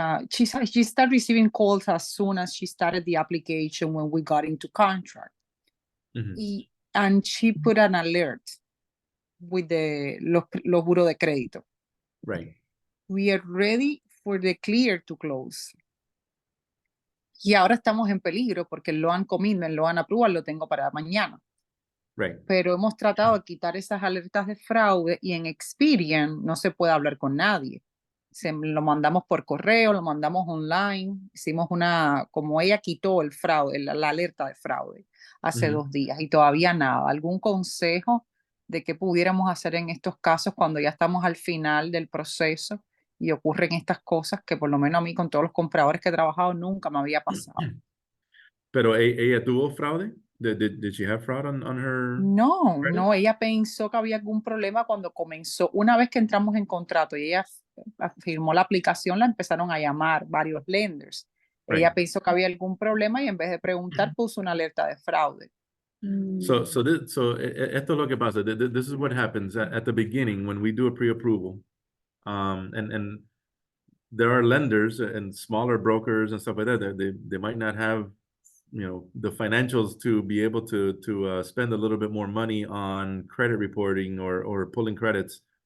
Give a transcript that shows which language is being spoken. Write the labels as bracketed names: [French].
[English] She started receiving calls as soon as she started the application when we got into contract. And she put an alert with the [Spanish] los buros de crédito. [English] Right. We are ready for the clear to close. [Spanish] Y ahora estamos en peligro porque el loan commitment, loan approval lo tengo para mañana. Right. Pero hemos tratado de quitar esas alertas de fraude y en Experian no se puede hablar con nadie. Lo mandamos por correo, lo mandamos online. Hicimos como ella quitó el fraude, la alerta de fraude hace 2 días y todavía nada. ¿Algún consejo de qué pudiéramos hacer en estos casos cuando ya estamos al final del proceso y ocurren estas cosas que por lo menos a mí con todos los compradores que he trabajado nunca me había pasado? Pero ella tuvo fraude? [English] Did she have fraud on her? [Spanish] No, ella pensó que había algún problema cuando comenzó. Una vez que entramos en contrato y ella firmó la aplicación, la empezaron a llamar varios lenders. Ella pensó que había algún problema y en vez de preguntar puso una alerta de fraude. So esto es lo que pasa. [English] This is what happens at the beginning when we do a pre-approval. And there are lenders and smaller brokers and stuff like that. They might not have, the financials to be able to spend a little bit more money on credit reporting or pulling credits.